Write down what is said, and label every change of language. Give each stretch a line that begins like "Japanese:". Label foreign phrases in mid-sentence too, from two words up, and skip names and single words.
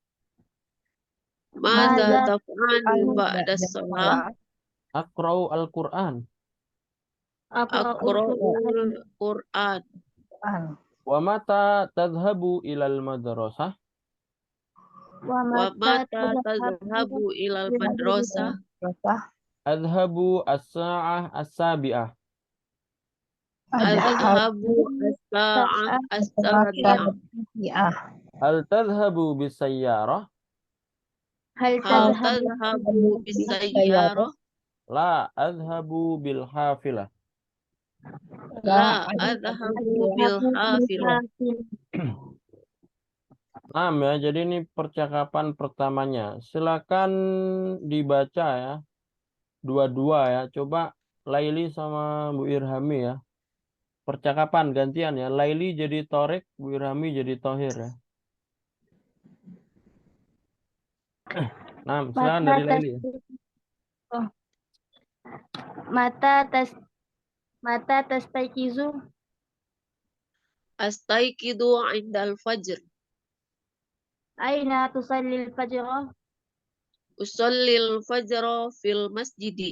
Arabic: ماذا تفعل بعد الصلاة? أقرأ القرآن. أقرأ القرآن. ومتى تذهب إلى المدرسة. ومتى تذهب إلى المدرسة? أذهب الساعة السابعة. أذهب الساعة السابعة. هل تذهب بالسيارة. Hal Hal tadhhabu تذهب بالسيارة? لا أذهب بالحافلة. لا أذهب بالحافلة.
Indonesian: Nah, ya, jadi ini percakapan pertamanya. Silakan dibaca ya. Dua-dua ya. Coba Laili sama Bu Irhami ya. Percakapan gantian ya. Laili jadi Torik, Bu Irhami jadi Tohir ya. Nah, silakan dari Laili ya.
Arabic: أوه. متى تستيقظ. أستيقظ عند الفجر. أين تصلي الفجر. أصلي الفجر في المسجد.